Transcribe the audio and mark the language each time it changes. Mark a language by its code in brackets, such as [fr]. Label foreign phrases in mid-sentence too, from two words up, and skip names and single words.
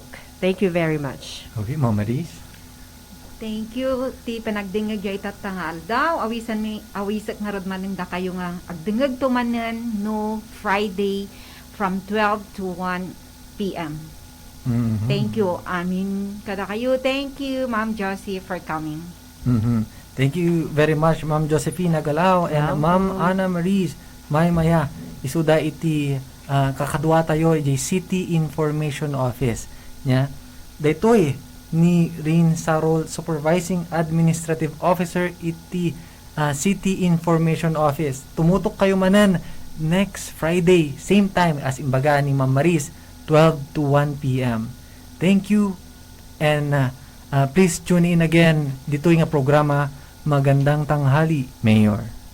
[en] Thank you very much. Okay, Ma'am Maris. Thank you. [ilo] Ti panagdingag jay tatangal daw. Awisak nga rod manen da kayo nga agdingag tumanen no Friday [en] from 12 to 1 p.m. Thank you. [ilo] Amin kada kayo. [en] Thank you, Ma'am Josie, for coming. Thank you very much, Ma'am Josephine Galao and Ma'am Ana Maris Maymaya. [ilo] Isuda iti kakadwa tayo iti City Information Office. Nya, daytoy ni Rin Sarol, Supervising Administrative Officer iti City Information Office. Tumutok kayo manan [en] next Friday, same time as [ilo] imbaga ni Ma'am Maris, 12 to 1 p.m. [en] Thank you, and please tune in again [tl] dito yung programa [en] Magandang Tanghali, Mayor.